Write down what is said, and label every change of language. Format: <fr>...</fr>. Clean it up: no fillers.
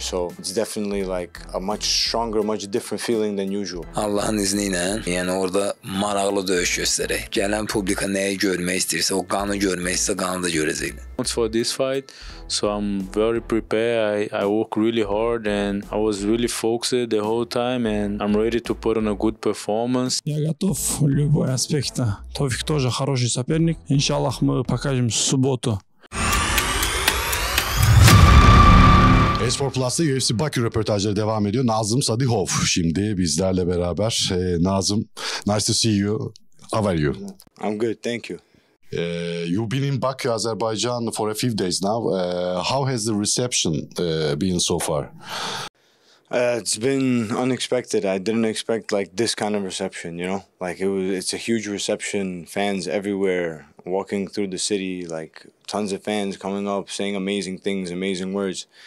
<en>So it's definitely like a much stronger, much different feeling than usual.</en> <az>Allah'ın izniyle yani orada maraqlı dövüş gösteri. Gelen publika neyi görmək istəyirsə, o qanı görmək istəyirsə, qanı da görəcəklər.</az> <en>For this fight, so I'm very prepared. I work really hard and I was really focused the whole time and I'm ready to put on a good performance.</en> <ru>Я готов в любой аспекте. Тофик тоже хороший соперник. Иншаллах мы покажем в субботу.</ru> <tr>Esport Plus'ta UFC Bakü röportajları devam ediyor. Nazım Sadykhov şimdi bizlerle beraber.</tr> <en>Nazım, nice to see you. How are you? I'm good, thank you. You've been in Baku, Azerbaijan for a few days now. How has the reception been so far? It's been unexpected. I didn't expect like this kind of reception, it's a huge reception, fans everywhere, walking through the city, like tons of fans coming up, saying amazing things, amazing words.</en>